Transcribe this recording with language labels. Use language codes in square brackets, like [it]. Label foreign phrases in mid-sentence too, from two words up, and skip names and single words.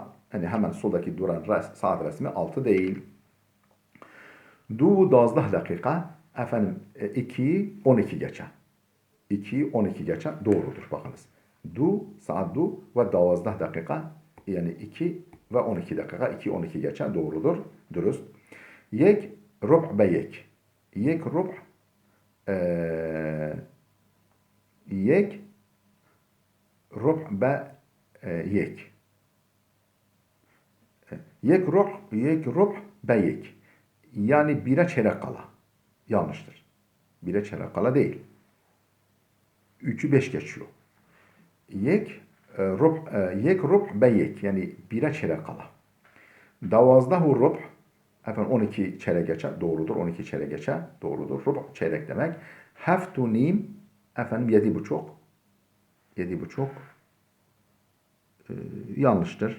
[tr] Hani hemen soldaki duran saat resmi 6 değil. Du 12 dakika. Efendim 2 12 geçe. 2 12 geçe doğrudur bakınız. Saat ve 12 dakika yani 2 ve 12 dakika 2 12 geçe doğrudur. Dürüst. [fa] Yek rub be yek. Yek rub yek rub be yek. Yek rub be yek. [tr] Yani bire çeyrek kala. Yanlıştır. Bire çeyrek kala değil. 3'ü 5 geçiyor. [fa] Yek rub be yek. [tr] Yani bire çeyrek kala. [fa] Davazdahu rub [tr] efendim 12 çeyrek geçe doğrudur. 12 çeyrek geçe doğrudur. Rub çeyrek demek. [fa] Heftu nim [tr] efendim 7.30. 7.30 yanlıştır.